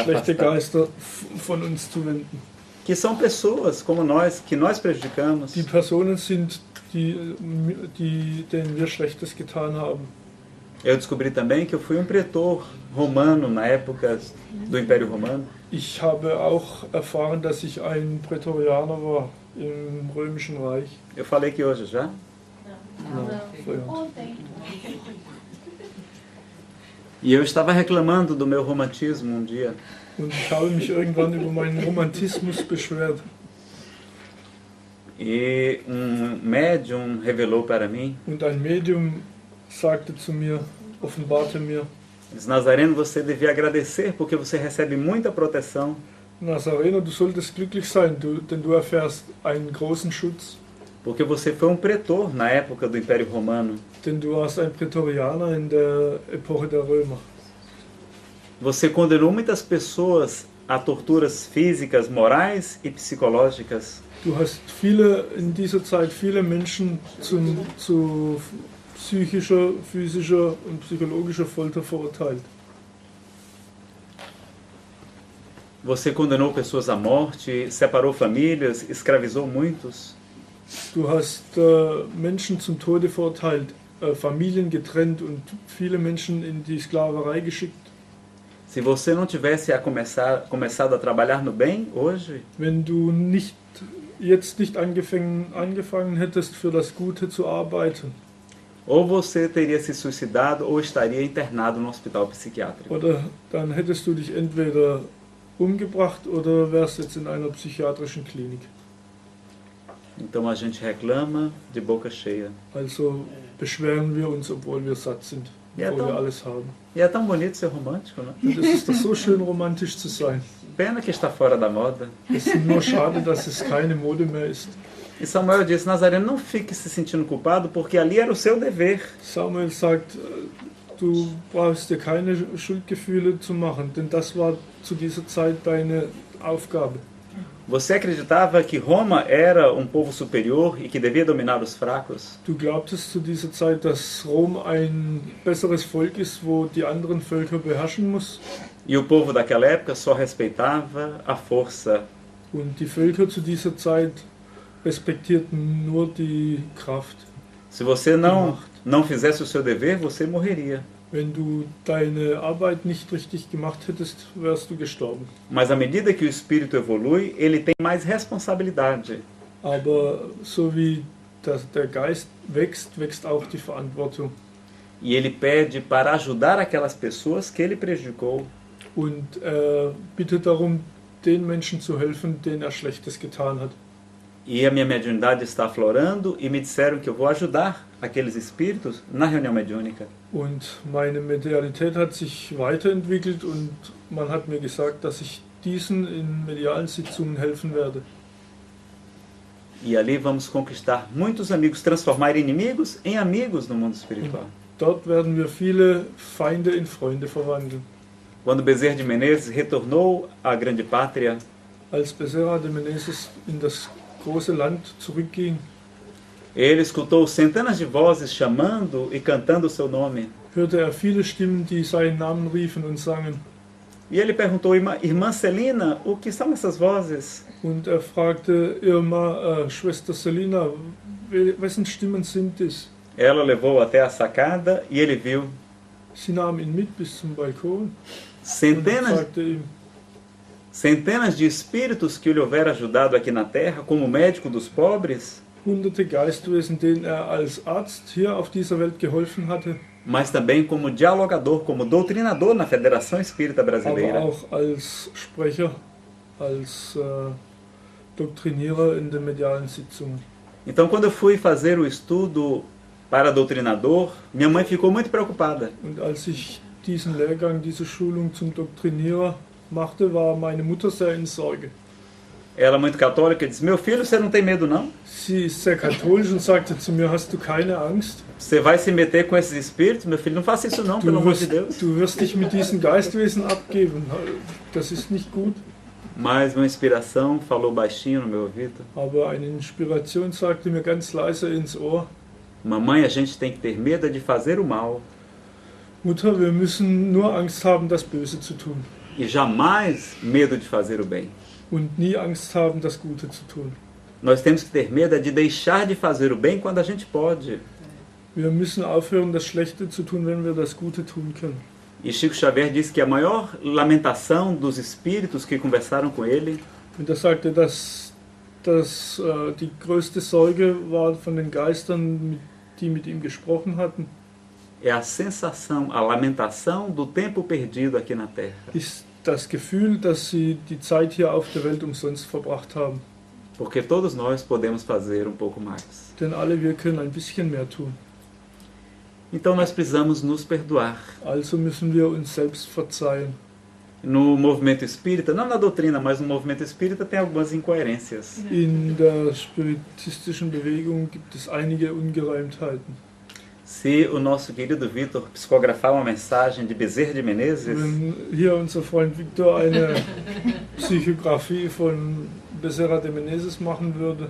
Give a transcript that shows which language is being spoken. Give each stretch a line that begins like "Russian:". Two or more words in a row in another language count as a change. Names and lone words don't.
German: schlechte
Portuguese: afastar.
German: Geister von uns zu wenden.
Portuguese: Que são pessoas como nós, que nós prejudicamos.
German: Die Personen sind, denen wir Schlechtes getan haben.
Portuguese: Eu descobri também que eu fui um pretor romano na época do Império Romano.
German: Ich habe auch erfahren, dass ich ein Prätorianer war im Römischen Reich.
Portuguese: Eu falei que hoje já. Foi ontem. Ontem. E eu estava reclamando do meu romantismo um dia.
German: Und ich habe mich irgendwann über meinen Romantismus beschwert.
Portuguese: E médium revelou para mim,
German: und ein Medium sagte zu mir, offenbarte mir,
Portuguese: diz, Nazareno, você devia agradecer porque você recebe muita proteção.
German: Nazareno, du solltest glücklich sein, denn du erfährst einen großen Schutz,
Portuguese: Porque você foi um pretor na época do Império Romano.
German: denn du warst ein Prätorianer in der Epoche der Römer.
Portuguese: Você condenou muitas pessoas a torturas físicas, morais e psicológicas.
German: Du hast in dieser Zeit viele Menschen zu psychischer, physischer und psychologischer Folter verurteilt.
Portuguese: Você condenou pessoas à morte, separou famílias, escravizou muitos.
German: Du hast Menschen zum Tode verurteilt, Familien getrennt und viele Menschen in die Sklaverei geschickt.
Portuguese: Se você não tivesse começado a trabalhar no bem hoje,
German: Wenn du jetzt nicht angefangen hättest, für das Gute zu arbeiten,
Portuguese: ou você teria se suicidado ou estaria internado no hospital psiquiátrico.
German: oder dann hättest du dich entweder umgebracht oder wärst jetzt in einer psychiatrischen Klinik.
Portuguese: Então a gente reclama de boca cheia.
German: Also beschweren wir uns, obwohl wir satt sind, Ja, obwohl wir doch. alles haben.
Portuguese: E é tão bonito ser romântico, né?
German: Und es ist doch so schön, romantisch zu sein.
Portuguese: Pena que está fora da moda.
German: Es ist nur schade, dass es keine Mode mehr ist.
Portuguese: E Samuel disse, Nazareno, não fique se sentindo culpado, porque ali era o seu dever.
German: Samuel sagt, du brauchst dir keine Schuldgefühle zu machen, denn das war zu dieser Zeit deine Aufgabe.
Portuguese: Você acreditava que Roma era um povo superior e que devia dominar os fracos?
German: Du glaubtest zu dieser Zeit, dass Rom ein besseres Volk ist, wo die anderen Völker beherrschen muss.
Portuguese: E o povo daquela época só respeitava a força.
German: Und die Völker zu dieser Zeit respektierten nur die Kraft.
Portuguese: Se você não fizesse o seu dever, você morreria.
German: Wenn du deine Arbeit nicht richtig gemacht hättest, wärst du gestorben.
Portuguese: Mas à medida que o espírito evolui, ele tem mais responsabilidade.
German: Aber so wie der Geist wächst, wächst auch die Verantwortung.
Portuguese: E ele pede para ajudar aquelas pessoas que ele prejudicou.
German: Und bittet darum, den Menschen zu helfen, denen Schlechtes getan hat.
Portuguese: E a minha mediunidade está aflorando e me disseram que eu vou ajudar aqueles espíritos na reunião mediúnica.
German: Und meine Medialität hat sich weiterentwickelt und man hat mir gesagt, dass ich diesen in medialen Sitzungen helfen werde.
Portuguese: E ali vamos conquistar muitos amigos, transformar inimigos em amigos no mundo espiritual.
German: Dort werden wir viele Feinde in Freunde verwandeln.
Portuguese: Quando Bezerra de Menezes retornou à grande pátria,
German: Als Bezerra de Menezes in das große Land zurückging,
Portuguese: ele escutou centenas de vozes chamando e cantando o seu nome.
German: hörte viele Stimmen, die seinen Namen riefen und sangen.
Portuguese: E ele perguntou, irmã Celina, o que são essas vozes?
German: Und fragte Irma, Schwester Selina, wessen Stimmen sind es?
Portuguese: Ela levou até a sacada e ele viu
German: Sie nahm ihn mit bis zum Balkon und
Portuguese: centenas,
German: sagte ihm,
Portuguese: centenas de espíritos que lhe houveram ajudado aqui na Terra como médico dos pobres,
German: hunderte Geistwesen, denen als Arzt hier auf dieser Welt geholfen hatte,
Portuguese: mas também como dialogador, como doutrinador na Federação Espírita
German: aber
Portuguese: Brasileira.
German: auch als Sprecher, als Doktrinierer in den medialen Sitzungen.
Portuguese: Então, quando eu fui fazer o estudo para doutrinador, minha mãe ficou muito preocupada.
German: Und als ich diesen Lehrgang, diese Schulung zum Doktrinierer machte, war meine Mutter sehr in Sorge.
Portuguese: Ela, muito católica, disse, meu filho, você não tem medo não?
German: Sie ist sehr katholisch und sagte zu mir, hast du keine Angst?
Portuguese: Você vai se meter com esses espíritos? Meu filho, não faça isso não, pelo amor de Deus.
German: Du wirst dich mit diesen Geistwesen abgeben. Das ist nicht gut.
Portuguese: Mas uma inspiração falou baixinho no meu ouvido.
German: Aber eine Inspiration sagte mir ganz leise ins Ohr,
Portuguese: Mamãe, a gente tem que ter medo de fazer o mal
German: Mutter, wir müssen nur Angst haben, das Böse zu tun.
Portuguese: e jamais medo de fazer o bem.
German: Und nie Angst haben, das Gute zu tun.
Portuguese: Nós temos que ter medo de deixar de fazer o bem quando a gente pode.
German: Wir müssen aufhören, das Schlechte zu tun, wenn wir das Gute tun können.
Portuguese: E Chico Xavier disse que a maior lamentação dos espíritos que conversaram com ele
German: Und er sagte, dass die größte Sorge war von den Geistern, die mit ihm gesprochen hatten,
Portuguese: é a sensação, a lamentação do tempo perdido aqui na Terra.
German: ist das Gefühl, dass sie die Zeit hier auf der Welt umsonst verbracht haben.
Portuguese: Porque todos nós podemos fazer um pouco mais.
German: Denn alle wir können ein bisschen mehr tun.
Portuguese: Então nós precisamos nos perdoar.
German: Also müssen wir uns selbst verzeihen.
Portuguese: No movimento espírita, não na doutrina, mas no movimento espírita tem algumas incoerências.
German: In der spiritistischen Bewegung gibt es einige Ungereimtheiten.
Portuguese: Se o nosso querido Vitor psicografar uma mensagem de Bezerra de Menezes,
German: Wenn hier unser Freund Victor eine Psychografie von Bezerra de Menezes machen würde